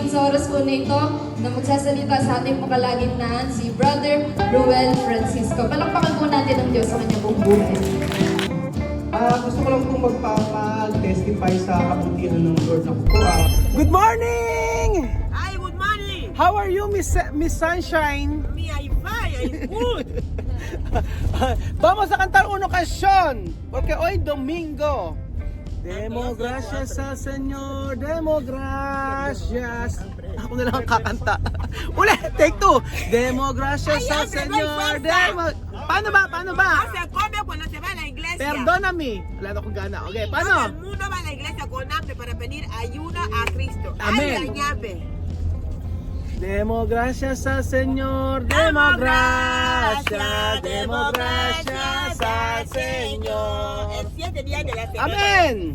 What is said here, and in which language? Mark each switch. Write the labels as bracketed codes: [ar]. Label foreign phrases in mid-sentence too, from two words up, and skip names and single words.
[tl] oras po na ito na magsasalita sa ating makalagitnaan si Brother Ruel Francisco. Palakpakan po natin ang Diyos sa kanyang buong buhay. Gusto ko lang pong magpapa-testify sa kabutihan ng Lord na po. [en] Good morning! Hi, good morning. How are you, Miss Sunshine? Me, I'm fine. I'm good. [es] Vamos a cantar una canción, porque hoy domingo. Demo gracias sa Señor, demo gracias. [tl] Ako na lang ang kakanta. Ulit, [en] take two. [es] Demo gracias sa Señor, demo... [tl] Paano ba? [es] No se come cuando se va a la iglesia. Perdóname. [tl] Wala na akong gana. Okay, [es] Todo [tl] paano? [es] el mundo va a la iglesia con hambre para pedir ayuda a Cristo. Amén. Ay, dañame. Demo gracias al Señor, demo gracias al Señor. En 7 días de la semana. Amén.